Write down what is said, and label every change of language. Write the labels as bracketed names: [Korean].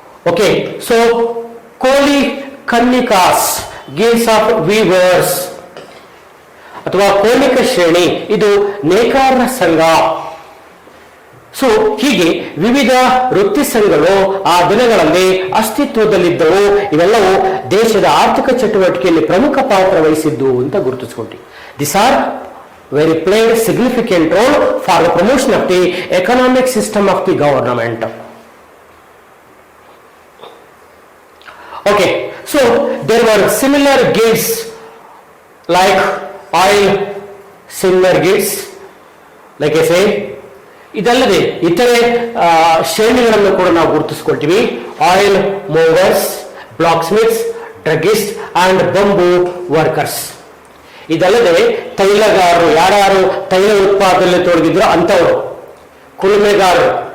[Kannada] Okay, so Koli ಕನ್ನಿಕಾಸ್, [English] guilds of weavers [Kannada] ಅಥವಾ ಕೋಲಿಕ ಶ್ರೇಣಿ, ಇದು ನೇಕಾರರ ಸಂಘ. ಸೊ ಹೀಗೆ ವಿವಿಧ ವೃತ್ತಿ ಸಂಘಗಳು ಆ ದಿನಗಳಲ್ಲಿ ಅಸ್ತಿತ್ವದಲ್ಲಿದ್ದವು. ಇವೆಲ್ಲವೂ ದೇಶದ ಆರ್ಥಿಕ ಚಟುವಟಿಕೆಯಲ್ಲಿ ಪ್ರಮುಖ ಪಾತ್ರ ವಹಿಸಿದ್ದು ಅಂತ ಗುರುತಿಸಿಕೊಂಡ್ವಿ. [English] This are very played significant role for the promotion of the economic system of the government. Okay, so there were similar guilds like oil similar guilds, like I say. [Kannada] ಇದಲ್ಲದೆ ಇತರೆ ಶ್ರೇಣಿಗಳನ್ನು ಕೂಡ ನಾವು ಗುರುತಿಸಿಕೊಳ್ತೀವಿ. [English] Oil movers, blacksmiths, druggist and bamboo workers. [Kannada] ಇದಲ್ಲದೆ ತೈಲಗಾರರು, ಯಾರು ತೈಲ ಉತ್ಪಾದನೆಯಲ್ಲಿ ತೊಡಗಿದ್ರು ಅಂತವರು, ಕುಲುಮೆಗಾರರು.